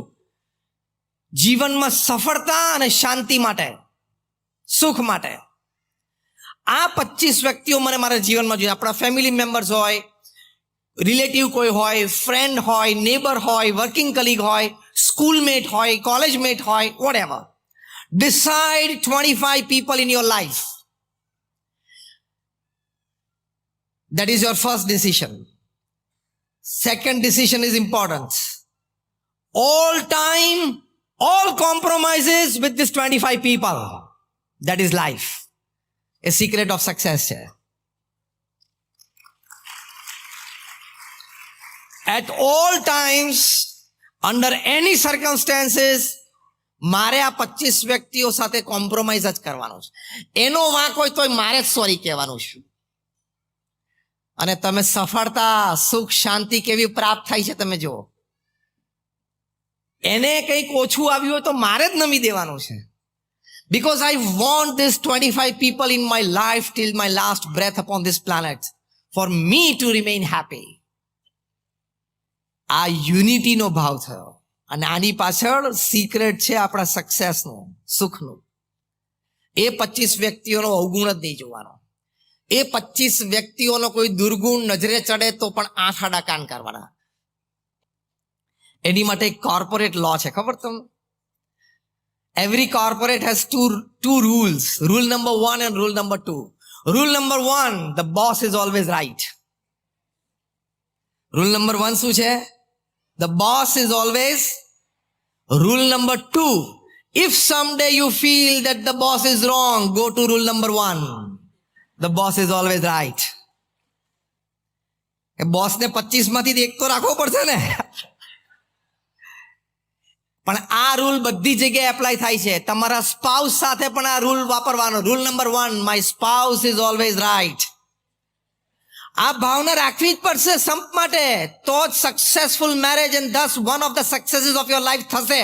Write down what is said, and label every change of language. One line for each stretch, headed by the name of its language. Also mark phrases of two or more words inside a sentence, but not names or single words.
Gujarati: જીવનમાં સફળતા અને શાંતિ માટે, સુખ માટે આ 25 વ્યક્તિઓ મને મારા જીવનમાં જોઈએ. આપણા
English: family members
Gujarati: હોય, રિલેટિવ કોઈ હોય, ફ્રેન્ડ હોય, નેબર હોય,
English: working colleague
Gujarati: હોય, સ્કૂલમેટ હોય, કોલેજમેટ હોય,
English: whatever. Decide 25 people in your life. That is your first decision. Second decision is important. All time, all compromises with these 25 people. That is life. A secret of success છે. At all times, under any circumstances,
Gujarati: મારે આ 25 વ્યક્તિઓ સાથે કોમ્પ્રોમાઇઝ જ કરવાનું છે. એનો વાંક હોય તોય મારે જ સોરી કહેવાનું છે. અને તમે સફળતા, સુખ, શાંતિ કેવી પ્રાપ્ત થાય છે તમે જુઓ. એને કંઈક ઓછું આવ્યું હોય તો મારે જ નમી દેવાનું છે.
English: Because I want this 25 people in my life till my last breath upon this planet for me to remain happy.
Gujarati: આ યુનિટીનો ભાવ થયો. અને આની પાછળ સિક્રેટ છે આપણા સક્સેસનું, સુખનું. એ 25 વ્યક્તિઓનો અવગુણ જ નહીં જોવાનો. એ 25 વ્યક્તિઓનો કોઈ દુર્ગુણ નજરે ચડે તો પણ આંખ આડા કાન કરવાના. એની માટે એક
English: corporate law
Gujarati: છે, ખબર તમને?
English: Every corporate has two rules. Rule number 1 and rule number 2. Rule number 1, the boss is always right. Rule number 1
Gujarati: શું છે?
English: The boss is always. Rule number 2, if someday you feel that the boss is wrong, go to rule number 1. The boss is always right.
Gujarati: એ બોસને 25 માંથી એક તો રાખવો પડશે ને. પણ આ રૂલ બધી જગ્યાએ એપ્લાય થાય છે. તમારા સ્પાઉસ સાથે પણ આ રૂલ વાપરવાનો.
English: rule number 1, my spouse is always right.
Gujarati: આ ભાવના રાખવી જ પડશે સંપ માટે, તો જ
English: successful marriage and this one of the successes of your life
Gujarati: થશે.